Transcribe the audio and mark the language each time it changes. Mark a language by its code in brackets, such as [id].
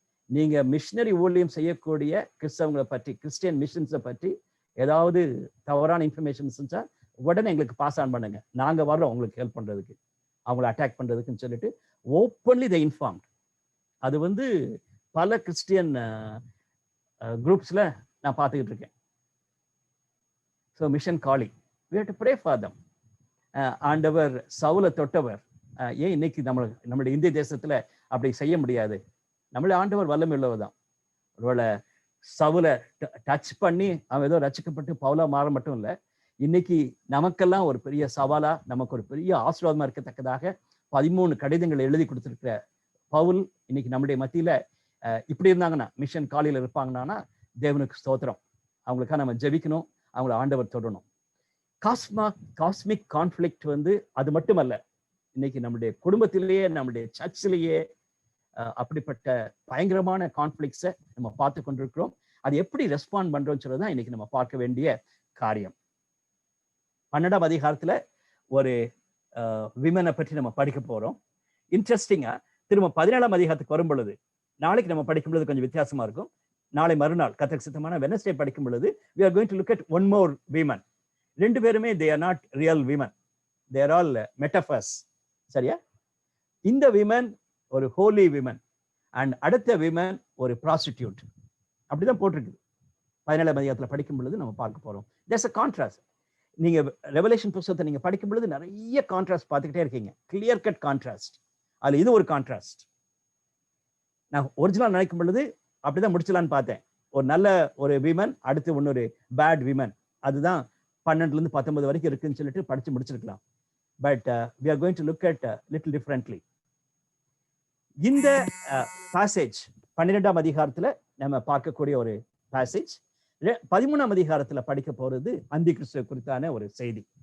[ta] நீங்க மிஷனரி ஊழியம் செய்யக்கூடிய கிறிஸ்தவங்களை பற்றி, கிறிஸ்டியன் மிஷன்ஸை பற்றி ஏதாவது தவறான இன்ஃபர்மேஷன்ஸ் இருந்துச்சா உடனே எங்களுக்கு பாஸ் ஆன் பண்ணுங்க, நாங்க வர்றோம் உங்களுக்கு ஹெல்ப் பண்றதுக்கு, அவங்களை அட்டாக் பண்றதுக்குன்னு சொல்லிட்டு ஓப்பன்லி தை இன்ஃபார்ம்ட். அது வந்து பல கிறிஸ்டியன் குரூப்ஸ்ல நான் பார்த்துக்கிட்டு இருக்கேன். [en] So mission calling, we have to pray for them. [ta] ஆண்டவர் சவுலை தொட்டவர். ஏன் இன்னைக்கு நம்மளுடைய இந்திய தேசத்துல அப்படி செய்ய முடியாது? நம்மளே ஆண்டவர் வல்லமை உள்ளவர் தான். ஒருவேளை சவுலை டச் பண்ணி அவன் ஏதோ ரசிக்கப்பட்டு பவுலா மாற மட்டும் இல்லை, இன்னைக்கு நமக்கெல்லாம் ஒரு பெரிய சவாலா, நமக்கு ஒரு பெரிய ஆசீர்வாதமா இருக்கத்தக்கதாக 13 கடிதங்கள் எழுதி கொடுத்திருக்கிற பவுல் இன்னைக்கு நம்முடைய மத்தியில இப்படி இருந்தாங்கன்னா, மிஷன் காலியில் இருப்பாங்கன்னா தேவனுக்கு ஸ்தோத்திரம். அவங்களுக்காக நம்ம ஜெபிக்கணும், அவங்கள ஆண்டவர் தொடரணும். காஸ்மிக் கான்ஃப்ளிக்ட் வந்து அது மட்டுமல்ல, இன்னைக்கு நம்முடைய குடும்பத்திலேயே, நம்முடைய சர்ச்சிலேயே அப்படிப்பட்ட பயங்கரமான கான்ஃப்ளிக்ட்ஸை நம்ம பார்த்து கொண்டிருக்கிறோம். அது எப்படி ரெஸ்பாண்ட் பண்றோம்னு சொல்றதுதான் இன்னைக்கு நம்ம பார்க்க வேண்டிய காரியம். 12ஆம் அதிகாரத்துல ஒரு விமனை பற்றி நம்ம படிக்க போறோம். இன்ட்ரெஸ்டிங்கா திரும்ப 17ஆம் அதிகாரத்துக்கு வரும் பொழுது, நாளைக்கு நம்ம படிக்கும் பொழுது கொஞ்சம் வித்தியாசமா இருக்கும். நாளை மறுநாள் கர்த்தருக்கு சித்தமான வெட்னஸ்டே படிக்கும் பொழுது [en] we are going to look at one more women. [ta] ரெண்டு பேருமே [en] they are not real women, they are all metaphors. [ta] சரியா? [en] இந்த women ஒரு holy women and அடுத்த women ஒரு prostitute. [ta] அப்படிதான் போட்டிருக்கு. 17ஆம் அதிகாரத்துல படிக்கும் பொழுது நம்ம பார்க்க போறோம். [en] there's a contrast. [ta] நீங்க ரெவலேஷன் புத்தகத்தை நீங்க படிக்கும் பொழுது நிறைய கான்ட்ராஸ்ட் பார்த்துக்கிட்டே இருக்கீங்க. Clear cut contrast. அதுல இது ஒரு கான்ட்ராஸ்ட். நான் ஒரிஜினல் நினைக்கும் பொழுது அப்படிதான் முடிச்சலான்னு பார்த்தேன். ஒரு நல்ல ஒரு விமன், அடுத்து இன்னொரு பேட் விமன். அதுதான் 12ல இருந்து 19 வரைக்கும் இருக்குன்னு சொல்லிட்டு படிச்சு முடிச்சிருக்கலாம். [en] But we are going to look at little differently. [ta] இந்த பாசேஜ் 12ஆம் அதிகாரத்துல நம்ம பார்க்கக்கூடிய ஒரு பாசேஜ். 13ஆம் அதிகாரத்துல படிக்க போறது அந்தி கிறிஸ்துவ குறித்தான ஒரு செய்தி.